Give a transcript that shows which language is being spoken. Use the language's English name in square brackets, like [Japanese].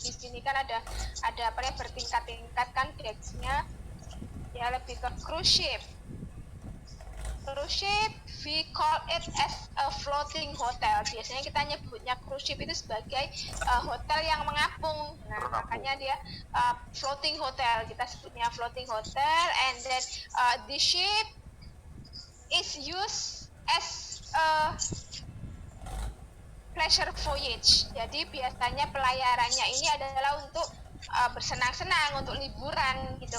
[Indonesian] Di sini kan ada bertingkat-tingkat kan decksnya. Ya lebih ke cruise ship. [English] Cruise ship, we call it as a floating hotel. [Indonesian] Biasanya kita nyebutnya cruise ship itu sebagai hotel yang mengapung. Nah, makanya dia floating hotel. Kita sebutnya floating hotel. [English] And then the ship is used as a pleasure voyage. [Indonesian] Jadi biasanya pelayarannya ini adalah untuk bersenang-senang, untuk liburan gitu.